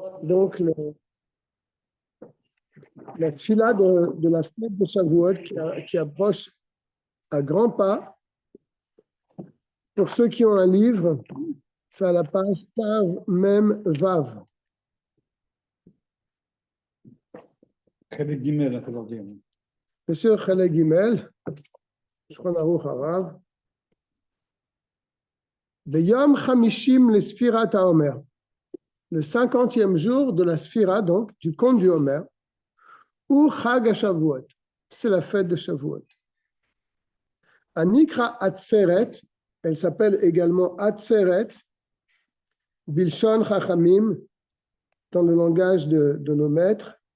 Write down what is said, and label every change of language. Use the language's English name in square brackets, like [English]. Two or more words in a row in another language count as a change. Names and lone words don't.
[French] Donc, la fila de la fête de Shavuot qui approche à grands pas. Pour ceux qui ont un livre, c'est à la page [Hebrew] ת מ ו. חלק ג, [French] on peut dire. Monsieur [Hebrew] חלק ג, [French] Shulchan Aruch Harav. [Hebrew] ביום חמישים לספירת העומר. [French] Le 50e jour de la Sphira, donc, du compte du Homer, ou [Hebrew] חג השבועות. [French] C'est la fête de Shavuot. [Hebrew] הנקרא עצרת, [French] elle s'appelle également Atzeret, [Hebrew] בלשון חכמים, [French] dans le langage de nos maîtres.